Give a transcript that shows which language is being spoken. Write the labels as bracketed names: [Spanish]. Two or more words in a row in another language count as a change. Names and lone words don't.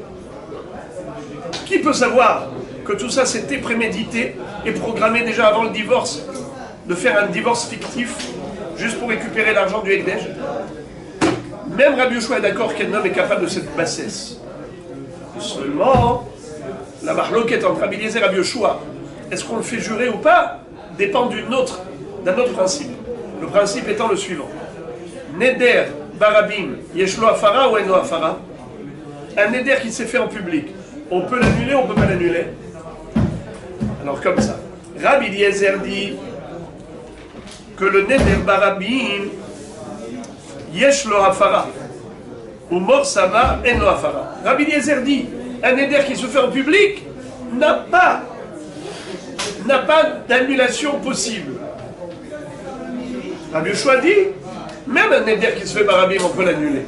[French] Qui peut savoir que tout ça c'était prémédité et programmé déjà avant le divorce, de faire un divorce fictif juste pour récupérer l'argent du Hekdesh? Même Rabbi Yoshua est d'accord qu'un homme est capable de cette bassesse. Seulement, la marloquette entre Rabbi Eliezer et Rabbi Yoshua, est-ce qu'on le fait jurer ou pas, dépend d'un autre principe. Le principe étant le suivant. [Hebrew] נדר, ברבים, יש לו הפרה או אינו הפרה? [French] Un neder qui s'est fait en public, on peut l'annuler ou on ne peut pas l'annuler? Alors comme ça. Rabbi Eliezer dit que le [Hebrew] נדר ברבים, יש לו הפרה, [French] ou mort sama [Hebrew] אינו הפרה. [French] Rabbi Eliezer dit, un neder qui se fait en public n'a pas d'annulation possible. Rabbi Yoshua dit, même un neder qui se fait barabim, on peut l'annuler.